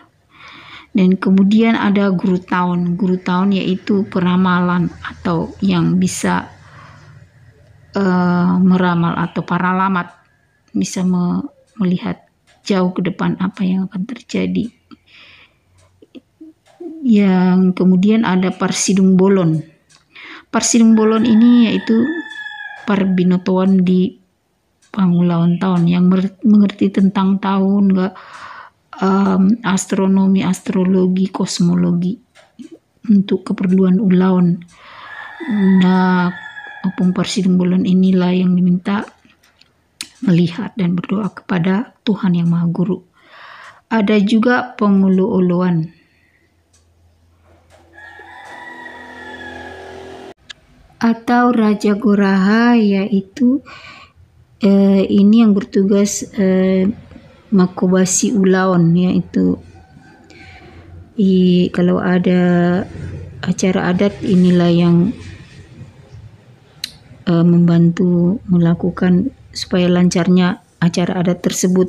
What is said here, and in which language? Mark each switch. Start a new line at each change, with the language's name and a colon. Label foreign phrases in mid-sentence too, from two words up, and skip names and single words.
Indonesian: Dan kemudian ada guru tahun. Guru tahun yaitu peramalan atau yang bisa meramal atau paralamat, bisa melihat jauh ke depan apa yang akan terjadi. Yang kemudian ada Parsidung Bolon. Parsidung Bolon ini yaitu
Batak Toba: parbinotoan di pangulawan
Indonesian: tahun yang mengerti tentang tahun, astronomi, astrologi, kosmologi untuk keperluan ulaun. Nah, opung Parsidung Bolon inilah yang diminta melihat dan berdoa kepada Tuhan Yang Maha Guru. Ada juga pengulu-uluan. Atau Raja Goraha yaitu ini yang bertugas
Batak Toba: makobasi ulaun,
Indonesian: yaitu kalau ada acara adat inilah yang membantu melakukan supaya lancarnya acara adat tersebut.